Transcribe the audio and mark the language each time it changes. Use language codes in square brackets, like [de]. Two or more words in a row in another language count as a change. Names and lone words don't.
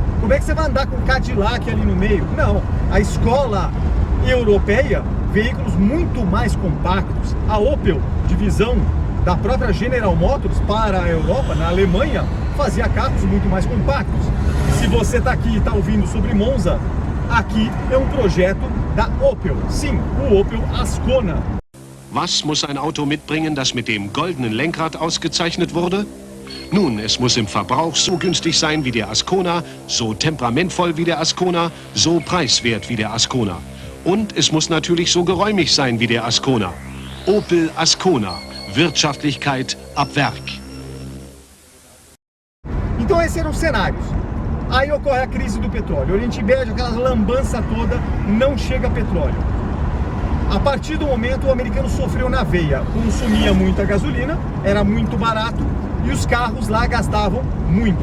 [pt] Como é que você vai andar com Cadillac ali no meio? Não, a escola europeia, veículos muito mais compactos. A Opel, divisão da própria General Motors para a Europa, na Alemanha, fazia carros muito mais compactos. Se você está aqui e está ouvindo sobre Monza, aqui é um projeto da Opel. Sim, o Opel Ascona. [de] Was muss ein Auto mitbringen, das mit dem goldenen Lenkrad ausgezeichnet wurde? Nun, es muss im Verbrauch so günstig sein wie der Ascona, so temperamentvoll wie der Ascona, so preiswert wie der Ascona. Und es muss natürlich so geräumig sein wie der Ascona. Opel Ascona. Wirtschaftlichkeit ab Werk. [pt] Então esses eram os cenários. Aí ocorre a crise do petróleo. Oriente Médio, aquela lambança toda, não chega petróleo. A partir do momento, o americano sofreu na veia. Consumia muita gasolina, era muito barato e os carros lá gastavam muito.